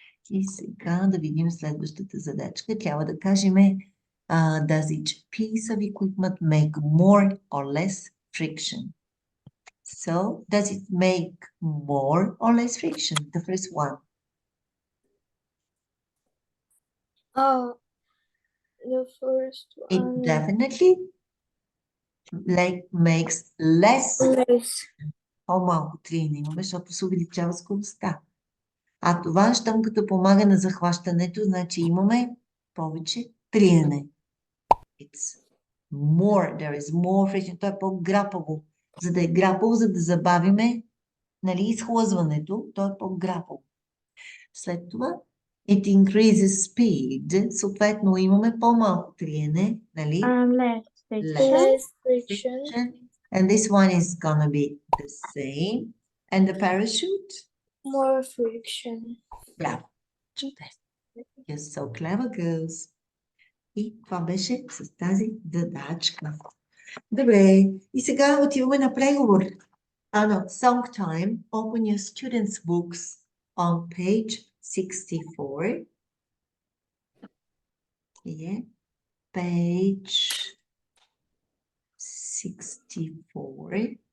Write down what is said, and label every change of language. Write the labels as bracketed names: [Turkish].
[Bulgarian] И сега да видим следващата задачка. Трябва да кажем [English] does each piece of equipment make more or less friction? So, does it make more or less friction? The first one. The first It one. definitely makes less. Less. [Bulgarian] По-малко триене имаме, защото се увеличава скоростта. А това, щом като помага на захващането, значи имаме повече триене. [English] It's more, there is more friction. [Bulgarian] То е по-грапаво. За да е грапаво, за да забавиме, нали, изхлъзването, то е по-грапаво. След това, [English] it increases speed. [Bulgarian] Съответно, имаме по-малко триене, нали? [English] less friction. Less friction. And this one is gonna be the same. And the parachute? More friction. [Bulgarian] Браво. Чудесно. [English] You're so clever, girls. [Bulgarian] И това беше с тази задачка. Добре. И сега отиваме на преговор. [English] Song time. Open your students' books on page 64. Yeah. Page 64.